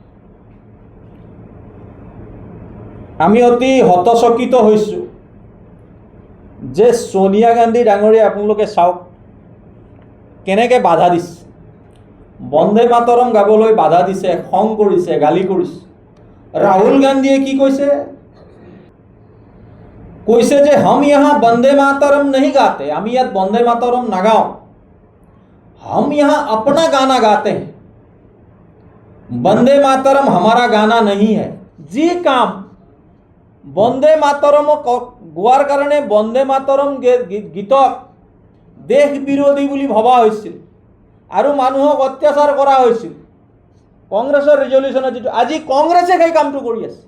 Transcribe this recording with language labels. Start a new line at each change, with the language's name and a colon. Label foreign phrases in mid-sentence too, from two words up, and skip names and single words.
Assamese: আমি অতি হতচকিত হৈছোঁ যে সোনিয়া গান্ধী ডাঙৰীয়া আপোনালোকে চাওক কেনেকৈ বাধা দিছে। বন্দে মাতৰম গাবলৈ বাধা দিছে, খং কৰিছে, গালি কৰিছে। ৰাহুল গান্ধীয়ে কি কৈছে? কৈছে যে
Hindi: हम यहाँ বন্দে মাতৰম नहीं गाते,
Assamese: আমি ইয়াত বন্দে মাতৰম নাগাওঁ,
Hindi: हम यहाँ अपना गाना गाते हैं, বন্দে মাতৰম हमारा गाना नहीं है।
Assamese: যি কাম বন্দে মাতৰম গোৱাৰ কাৰণে বন্দে মাতৰম গীতক দেশ বিৰোধী বুলি ভবা হৈছিল আৰু মানুহক অত্যাচাৰ কৰা হৈছিল। কংগ্ৰেছৰ ৰিজলিউশ্যনত যিটো আজি কংগ্ৰেছে সেই কামটো কৰি আছে।